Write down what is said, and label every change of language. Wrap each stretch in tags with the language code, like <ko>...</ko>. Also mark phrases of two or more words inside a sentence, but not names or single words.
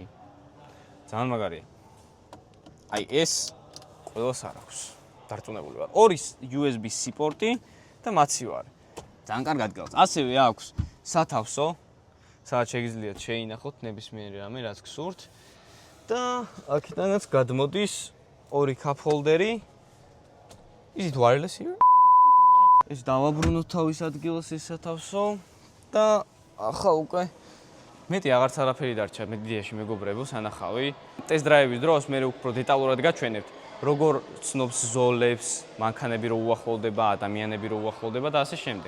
<ka>ძალიან მაგარია. აი ეს ყველას არ აქვს. დარწმუნებული ვარ. ორი USB-C პორტი და მაცივარი. ძალიან კარგად გავს. ასევე აქვს სათავსო, სადაც შეგიძლიათ შეინახოთ ნებისმიერი რამე, რაც გსურთ. და აქედანაც გადმოდის ორი</ka> <en>cup holder-</en> <ka>ი.</ka> <en>Is it wireless here?</en> <ka>ეს დავაბრუნოთ თავის ადგილას ეს სათავსო და ახლა უკვე მეტი აღარც არაფერი დარჩა მედიაში მეგობრებო სანახავი. ტესტ დრაივის დროს მე უფრო დეტალურად გაჩვენებთ. როგორ ცნობს ზოლებს, მანქანები რო უახლოვდება, ადამიანები რო უახლოვდება და ასე შემდეგ.</ka>